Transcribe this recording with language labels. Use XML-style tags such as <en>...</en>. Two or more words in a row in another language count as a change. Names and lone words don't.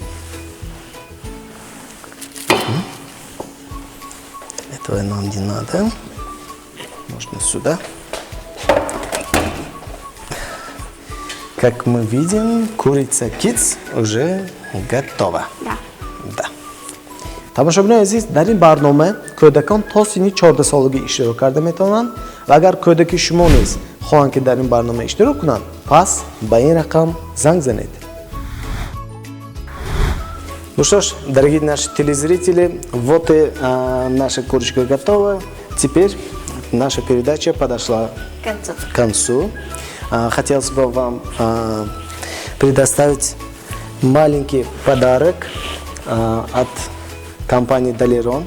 <ru>Этого нам не надо. Можно сюда. Как мы видим, курица киц уже готова. Да. Да.</ru> <tg>Тамошобинон азиз, дар ин барнома кӯдакон то синни 14 солагӣ иштирок карда метавонанд ва агар кӯдаки шумо низ хоҳанд ки дар ин барнома иштирок кунанд, пас ба ин рақам занг занед.</tg> <ru>Ну что ж, дорогие наши телезрители, вот и наша курочка готова. Теперь наша передача подошла к концу. Хотелось бы вам предоставить маленький подарок от компании Dalleron.</ru>